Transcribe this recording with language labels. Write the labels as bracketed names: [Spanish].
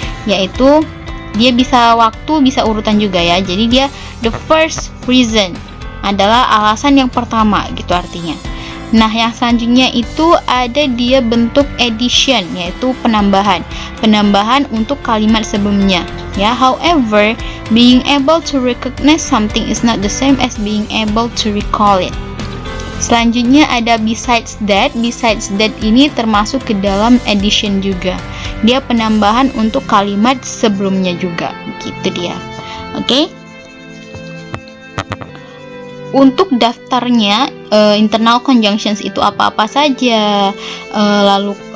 [Indonesian] Yaitu dia bisa waktu, bisa urutan juga ya. Jadi dia [English] the first reason [Indonesian] adalah alasan yang pertama gitu artinya. Nah, yang selanjutnya itu ada dia bentuk addition, yaitu penambahan untuk kalimat sebelumnya ya. [English] However, being able to recognize something is not the same as being able to recall it. [Indonesian] Selanjutnya ada [English] besides that [Indonesian] ini termasuk ke dalam addition juga. Dia penambahan untuk kalimat sebelumnya juga gitu dia. Oke. Untuk daftarnya internal conjunctions itu apa-apa saja, lalu